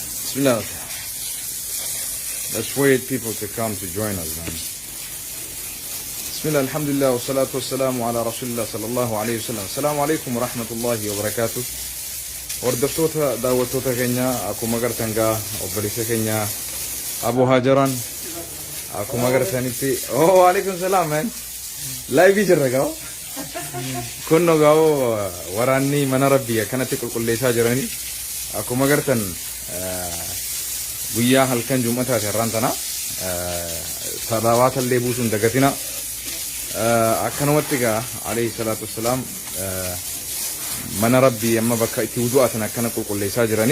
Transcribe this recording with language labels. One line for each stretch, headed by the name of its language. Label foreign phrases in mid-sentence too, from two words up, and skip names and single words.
English: Bismillah. Let's wait people to come to join us, man.
Arabic: بسم الله، الحمد لله، والصلاة والسلام على رسول الله صلى الله عليه وسلم. السلام عليكم ورحمة الله وبركاته.
Oromo: Hordoftoota daawwattoota keenya akkuma agartan gaa obboleessa keenya Abu Hajaran akkuma agartanitti
Arabic: وعليكم السلام
Oromo: man. Live jirra gaa. Kunno gaa waraanni mana rabbii akkanatti qulqulleessaa jirani. Akkuma agartan guyyaa halkan jum'ataati har'aan tana salawaata illee buusuun dagatina. Akkanumatti gaa
Arabic: عليه الصلاة والسلام
Oromo: mana rabbii amma bakka itti wudu'aatan akkana qulqulleessaa jirani.